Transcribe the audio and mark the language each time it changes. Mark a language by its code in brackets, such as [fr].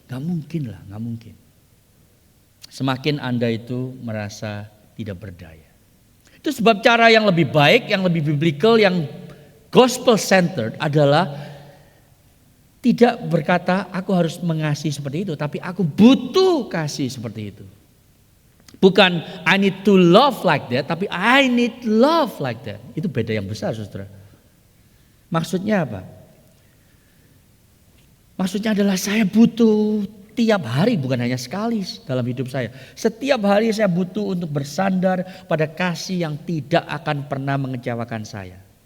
[id] Gak mungkin lah, gak mungkin. Semakin Anda itu merasa tidak berdaya. Itu sebab cara yang lebih baik, yang lebih biblical, yang gospel centered adalah tidak berkata aku harus mengasihi seperti itu, tapi aku butuh kasih seperti itu. Bukan [en] I need to love like that, [id] tapi [en] I need love like that. [id] Itu beda yang besar, saudara. Maksudnya apa? Maksudnya adalah saya butuh tiap hari, bukan hanya sekali dalam hidup saya. Setiap hari saya butuh untuk bersandar pada kasih yang tidak akan pernah mengecewakan saya.